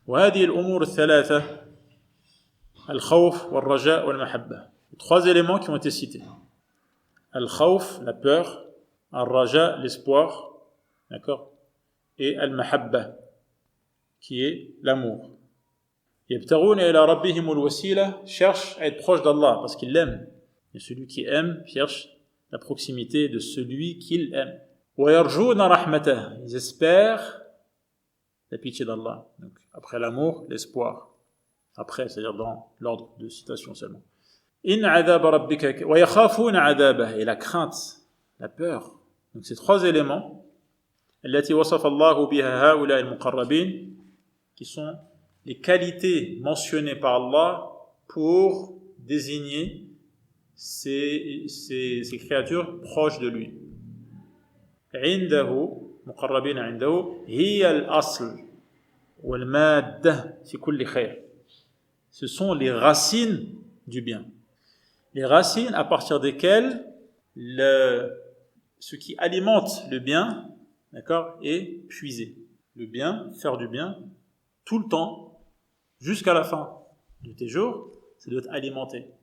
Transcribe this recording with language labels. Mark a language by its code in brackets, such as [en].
[ar] وهذه الأمور الثلاثة الخوف والرجاء والمحبة. [fr] Trois éléments qui ont été cités. Al-khawf, la peur, al-raja, l'espoir, d'accord, et al-mahabba, qui est l'amour. [ar] Yabtaghuna ila rabbihimul wasila, [fr] cherche à être proche d'Allah parce qu'il l'aime. Et celui qui aime cherche la proximité de celui qu'il aime. [ar] Wa yarjuna rahmatah, [fr] ils espèrent la pitié d'Allah. Donc après l'amour, l'espoir. Après, c'est-à-dire dans l'ordre de citation seulement. [ar] In adhab rabbika wa yakhafuna adhabah, [fr] et la crainte, la peur. Donc ces trois éléments, [ar] allati wasafa Allahu biha haula al-muqarrabin, [fr] qui sont les qualités mentionnées par Allah pour désigner ces créatures proches de lui. [ar] عنده مقربين عنده هي الأصل والمادة في كل خير. [fr] Ce sont les racines du bien. Les racines à partir desquelles ce qui alimente le bien, d'accord, est puisé. Le bien, faire du bien, tout le temps, jusqu'à la fin de tes jours, ça doit être alimenté.